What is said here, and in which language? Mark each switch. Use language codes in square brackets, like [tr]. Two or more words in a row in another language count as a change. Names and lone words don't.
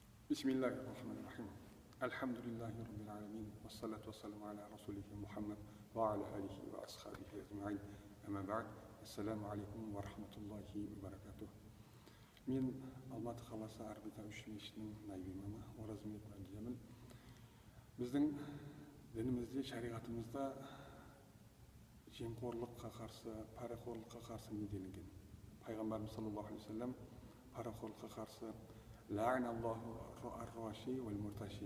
[ar] بسم الله الرحمن الرحيم. الحمد لله رب العالمين. والصلاة والسلام على رسوله محمد وعلى آله وأصحابه أجمعين. أما بعد. السلام عليكم ورحمة الله وبركاته. [kk] Мен Алматы қаласы Арбита үш мешітінің наиб имамы Оразымбек Мәдиямын. Біздің дінімізде, шариғатымызда жемқорлыққа қарсы, парақорлыққа қарсы не делінген? Пайғамбарымыз [ar] صلى الله عليه وسلم [kk] парақорлыққа қарсы [ar] لعن الله الراشي والمرتشي.